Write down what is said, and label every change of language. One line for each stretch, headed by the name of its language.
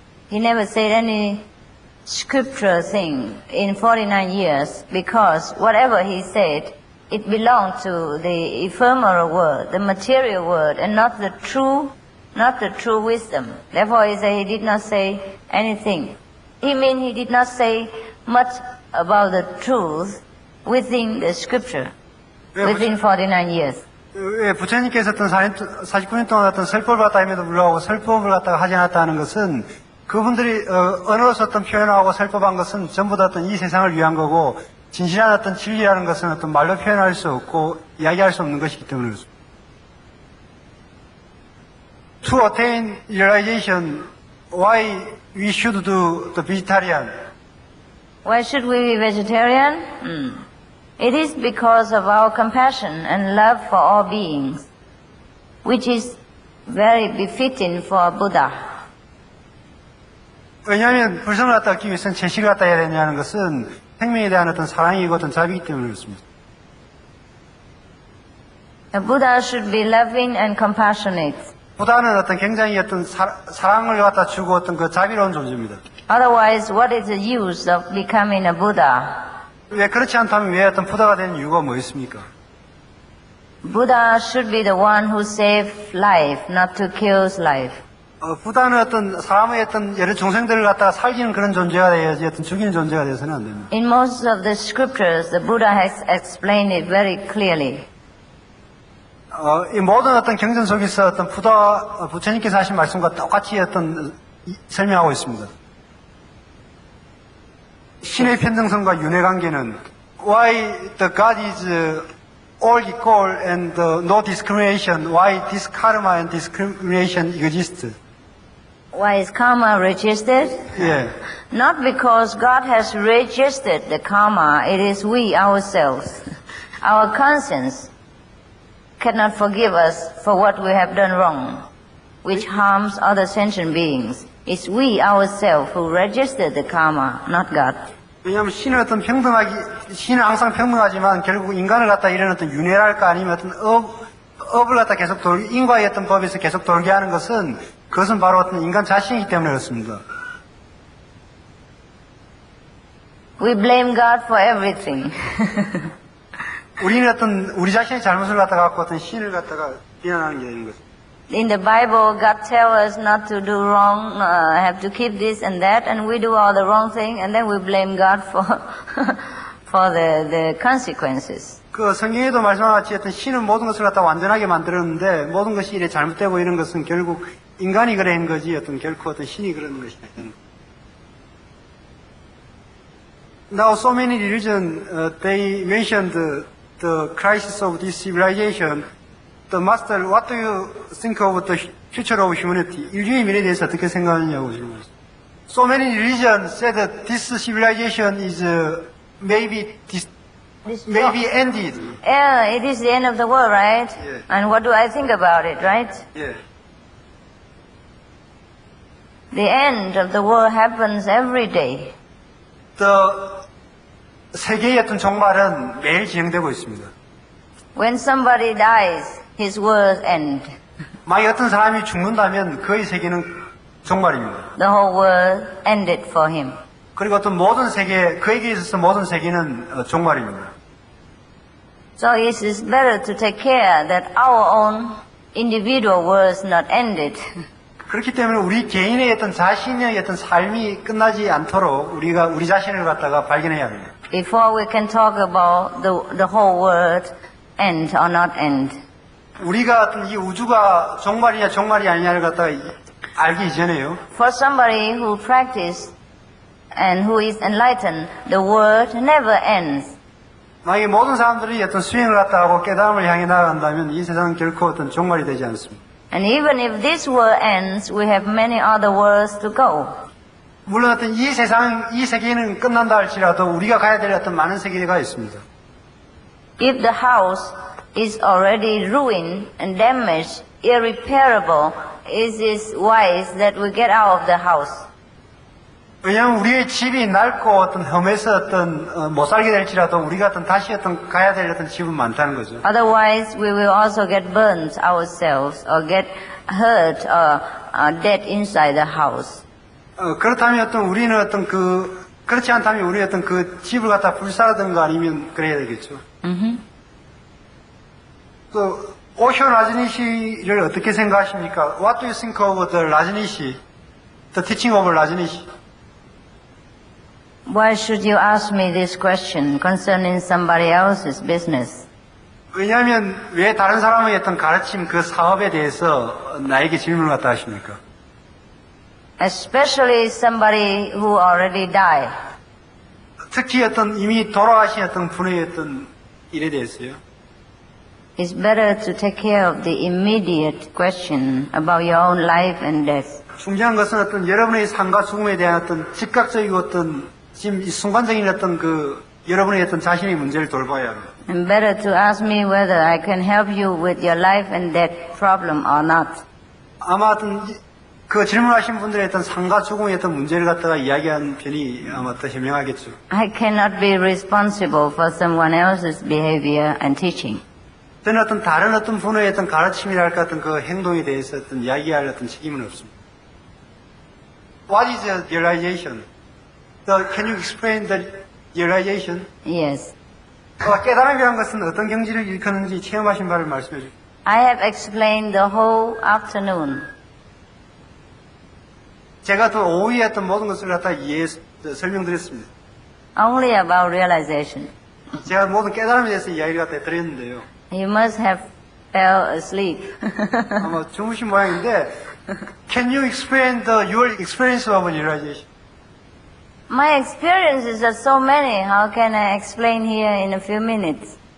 English: He never said any scriptural thing in 49 years because whatever he said, it belonged to the ephemeral world, the material world, and not the true wisdom. Therefore, he said he did not say anything. He did not say much about the truth within the scripture, within 49 years.
Korean: 왜 부처님께서 어떤 49년 동안 어떤 설법을 갖다 함에도 불구하고 설법을 갖다가 하지 않았다는 것은 그분들이 언어로서 어떤 표현하고 설법한 것은 전부 다 어떤 이 세상을 위한 거고 진실한 어떤 진리라는 것은 어떤 말로 표현할 수 없고 이야기할 수 없는 것이기 때문에 그렇습니다.
English: To attain realization, why we should do the vegetarian? Why should we be vegetarian? It is because of our compassion and love for all beings, which is very befitting for a Buddha.
Korean: 왜냐하면 불성을 갖다 얻기 위해서는 채식을 갖다 해야 되냐는 것은 생명에 대한 어떤 사랑이고 어떤 자비이기 때문에 그렇습니다.
English: A Buddha should be loving and compassionate.
Korean: 부다는 어떤 굉장히 어떤 사랑을 갖다 주고 어떤 그 자비로운 존재입니다.
English: Otherwise, what is the use of becoming a Buddha?
Korean: 왜 그렇지 않다면 왜 어떤 부다가 되는 이유가 뭐 있습니까?
English: Buddha should be the one who saves life, not to kill life.
Korean: 부다는 어떤 사람의 어떤 여러 종생들을 갖다가 살리는 그런 존재가 되어야지 어떤 죽이는 존재가 되어서는 안 됩니다.
English: In most of the scriptures, the Buddha has explained it very clearly.
Korean: 이 모든 어떤 경전 속에서 어떤 부처님께서 하신 말씀과 똑같이 어떤 설명하고 있습니다. 신의 평등성과 윤회 관계는
English: why the God is all equal and no discrimination, why this karma and discrimination exist? Why is karma registered?
Korean: 예.
English: Not because God has registered the karma, it is we ourselves. Our conscience cannot forgive us for what we have done wrong, which harms other sentient beings. It's we ourselves who registered the karma, not God.
Korean: 왜냐하면 신은 신은 항상 평등하지만 결국 인간을 갖다 이런 어떤 윤회랄까 아니면 어떤 업을 갖다 계속 인과의 어떤 법에서 계속 돌게 하는 것은 그것은 바로 어떤 인간 자신이기 때문에 그렇습니다.
English: We blame God for everything.
Korean: 우리는 어떤 우리 자신의 잘못을 갖다가 갖고 어떤 신을 갖다가 비난하는 게 있는 것입니다.
English: In the Bible, God tells us not to do wrong, have to keep this and that, and we do all the wrong thing, and then we blame God for for the consequences.
Korean: 그 성경에도 말씀한 같이 어떤 신은 모든 것을 갖다 완전하게 만들었는데 모든 것이 이래 잘못되고 이런 것은 결국 인간이 그래 한 거지 어떤 결코 어떤 신이 그러는 것이 아니라.
English: Now so many religions they mentioned the crisis of this civilization. The master, what do you think of the future of humanity?
Korean: 인류의 미래에 대해서 어떻게 생각하느냐고 질문했어요.
English: So many religions said that this civilization is maybe ended. Yeah, it is the end of the world, right? Yeah. And what do I think about it, right? Yeah. The end of the world happens every day.
Korean: 세계의 어떤 종말은 매일 진행되고 있습니다.
English: When somebody dies, his world end.
Korean: 만약 어떤 사람이 죽는다면 그의 세계는 종말입니다.
English: The whole world ended for him.
Korean: 그리고 어떤 모든 세계, 그에게 있어서 모든 세계는 종말입니다.
English: So it is better to take care that our own individual world is not ended.
Korean: 그렇기 때문에 우리 개인의 어떤 자신의 어떤 삶이 끝나지 않도록 우리가 우리 자신을 갖다가 발견해야 합니다.
English: Before we can talk about the whole world end or not end.
Korean: 우리가 어떤 이 우주가 종말이냐 종말이 아니냐를 갖다가 알기 이전에요.
English: For somebody who practice and who is enlightened, the world never ends.
Korean: 만약에 모든 사람들이 어떤 수행을 갖다 하고 깨달음을 향해 나아간다면 이 세상은 결코 어떤 종말이 되지 않습니다.
English: And even if this world ends, we have many other worlds to go.
Korean: 물론 어떤 이 세계는 끝난다 할지라도 우리가 가야 될 어떤 많은 세계가 있습니다.
English: If the house is already ruined and damaged, irreparable, it is wise that we get out of the house.
Korean: 왜냐하면 우리의 집이 낡고 어떤 험해서 어떤 못 살게 될지라도 우리가 어떤 다시 어떤 가야 될 어떤 집은 많다는 거죠.
English: Otherwise, we will also get burnt ourselves or get hurt or dead inside the house.
Korean: 그렇다면 어떤 우리는 어떤 그렇지 않다면 우리 어떤 그 집을 갖다 불사르든가 아니면 그래야 되겠죠. 그 오쇼 라즈니시를 어떻게 생각하십니까?
English: What do you think of the 라즈니시? The teaching of 라즈니시? Why should you ask me this question concerning somebody else's business?
Korean: 왜냐하면 왜 다른 사람의 어떤 가르침 그 사업에 대해서 나에게 질문을 갖다 하십니까?
English: Especially somebody who already died.
Korean: 특히 어떤 이미 돌아가신 어떤 분의 어떤 일에 대해서요.
English: It's better to take care of the immediate question about your own life and death.
Korean: 중요한 것은 어떤 여러분의 삶과 죽음에 대한 어떤 즉각적이고 어떤 지금 이 순간적인 어떤 여러분의 어떤 자신의 문제를 돌봐야 합니다.
English: And better to ask me whether I can help you with your life and death problem or not.
Korean: 아마 어떤 그 질문하신 분들의 어떤 삶과 죽음의 어떤 문제를 갖다가 이야기한 편이 아마 더 현명하겠죠.
English: I cannot be responsible for someone else's behavior and teaching.
Korean: 저는 어떤 다른 어떤 분의 어떤 가르침이랄까 어떤 그 행동에 대해서 어떤 이야기할 어떤 책임은 없습니다.
English: What is the realization? Can you explain the realization? Yes.
Korean: 깨달음이라는 것은 어떤 경지를 일컫는지 체험하신 바를 말씀해 주십시오.
English: I have explained the whole afternoon.
Korean: 제가 또 오후에 했던 모든 것을 갖다 설명드렸습니다.
English: Only about realization.
Korean: 제가 모든 깨달음에 대해서 이야기를 갖다 드렸는데요.
English: You must have fell asleep.
Korean: 아마 주무신 모양인데,
English: can you explain your experience of realization? My experiences are so many. How can I explain here in a few minutes?